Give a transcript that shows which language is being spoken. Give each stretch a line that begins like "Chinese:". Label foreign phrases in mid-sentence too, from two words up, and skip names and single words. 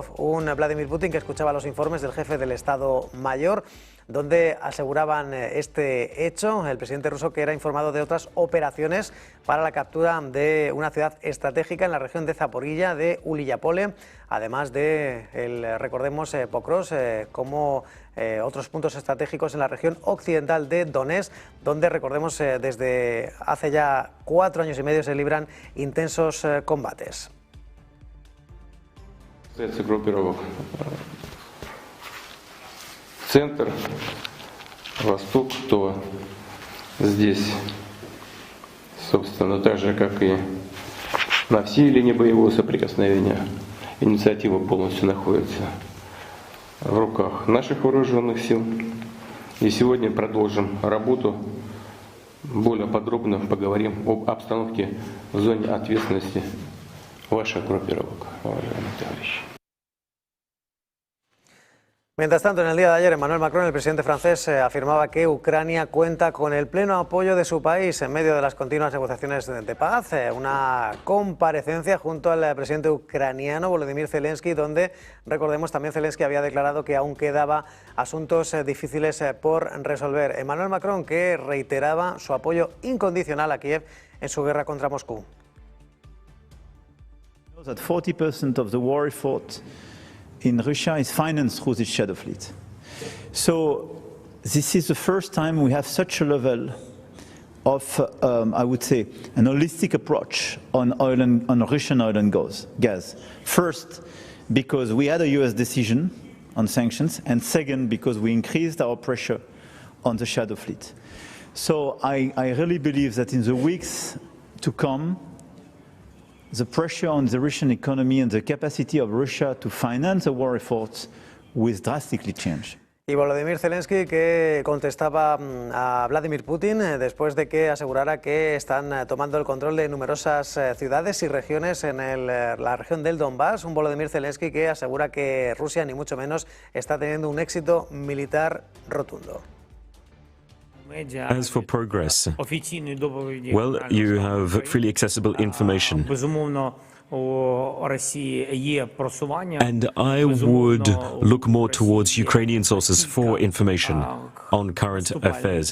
Spanish: Un Vladímir Putin que escuchaba los informes del jefe del Estado Mayor, donde aseguraban este hecho, el presidente ruso, que era informado de otras operaciones para la captura de una ciudad estratégica en la región de Zaporiyia, de Uliyapole, además de, recordemos, Pokrovsk, como otros puntos estratégicos en la región occidental de Donetsk, donde, recordemos, desde hace ya 4 años y medio se libran intensos combates.
Russian: Центр, Восток, то здесь, собственно, так же, как и на всей линии боевого соприкосновения, инициатива полностью находится в руках наших вооруженных сил. И сегодня продолжим работу. Более подробно поговорим об обстановке в зоне ответственности ваших группировок, уважаемые товарищи.
Spanish: Mientras tanto, en el día de ayer, Emmanuel Macron, el presidente francés, afirmaba que Ucrania cuenta con el pleno apoyo de su país en medio de las continuas negociaciones de paz. Una comparecencia junto al presidente ucraniano, Volodymyr Zelensky, donde, recordemos, también Zelensky había declarado que aún quedaba asuntos difíciles por resolver. Emmanuel Macron, que reiteraba su apoyo incondicional a Kiev en su guerra contra Moscú.
English: 40% of the war effort in Russia is financed through the shadow fleet. So this is the first time we have such a level of, I would say, an holistic approach on Russian oil and gas. First, because we had a US decision on sanctions, and second, because we increased our pressure on the shadow fleet. So I really believe that in the weeks to come, the pressure on the Russian economy and the capacity of Russia to finance the war efforts will drastically change.
Spanish: Y Volodymyr Zelensky, que contestaba a Vladímir Putin después de que asegurara que están tomando el control de numerosas ciudades y regiones en la región del Donbass. Un Volodymyr Zelensky que asegura que Rusia, ni mucho menos, está teniendo un éxito militar rotundo.
English: As for progress, well, you have freely accessible information. And I would look more towards Ukrainian sources for information on current affairs.